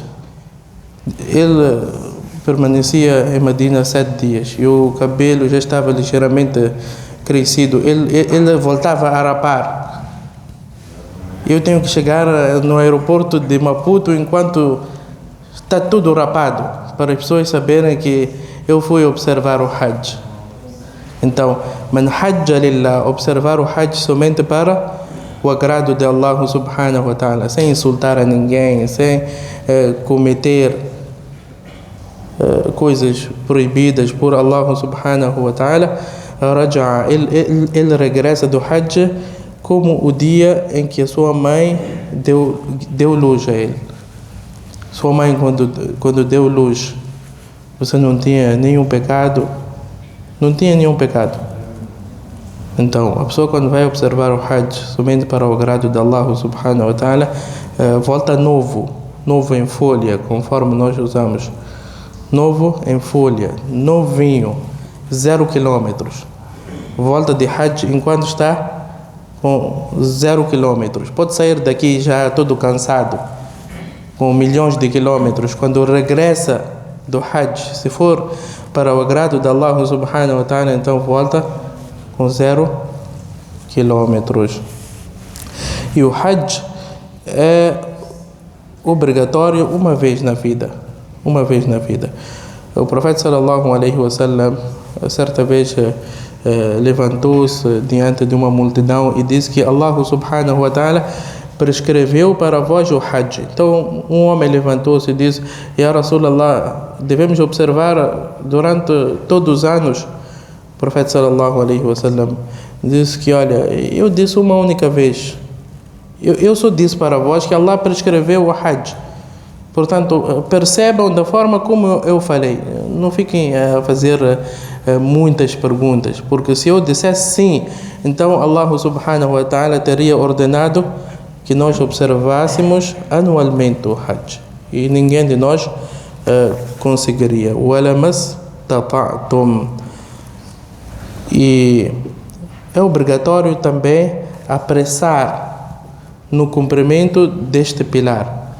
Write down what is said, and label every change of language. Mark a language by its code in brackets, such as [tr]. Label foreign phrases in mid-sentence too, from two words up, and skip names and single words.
[pt] Ele permanecia em Medina 7 dias e o cabelo já estava ligeiramente crescido. Ele voltava a rapar. Eu tenho que chegar no aeroporto de Maputo enquanto está tudo rapado, para as pessoas saberem que eu fui observar o Hajj. Então, [ar] من حج لله, [pt] observar o Hajj somente para o agrado de Allah [ar] سبحانه وتعالى, [pt] sem insultar a ninguém, sem cometer coisas proibidas por Allah [ar] سبحانه وتعالى. [pt] Ele regressa do Hajj como o dia em que a sua mãe deu luz a ele. Sua mãe, quando deu luz, você não tinha nenhum pecado. Então, a pessoa, quando vai observar o Hajj somente para o agrado de Allah [ar] سبحانه وتعالى, [pt] volta novo em folha, conforme nós usamos. Novo em folha, novinho, 0 quilômetros. Volta de Hajj enquanto está com 0 quilômetros. Pode sair daqui já todo cansado, com milhões de quilômetros. Quando regressa do Hajj, se for para o agrado de Allah [ar] سبحانه وتعالى, [pt] então volta com 0 quilômetros. E o Hajj é obrigatório uma vez na vida. O profeta [ar] صلى الله عليه وسلم [pt] certa vez levantou-se diante de uma multidão e disse que Allah [ar] سبحانه وتعالى [pt] prescreveu para vós o Hajj. Então um homem levantou-se e disse: [ar] يا رسول الله, [pt] devemos observar durante todos os anos? O profeta [ar] صلى الله عليه وسلم [pt] disse que, olha, eu disse uma única vez, eu só disse para vós que Allah prescreveu o Hajj. Portanto, percebam da forma como eu falei. Não fiquem a fazer muitas perguntas, porque se eu dissesse sim, então Allah [ar] سبحانه وتعالى [pt] teria ordenado que nós observássemos anualmente o Hajj. E ninguém de nós conseguiria. E é obrigatório também apressar no cumprimento deste pilar.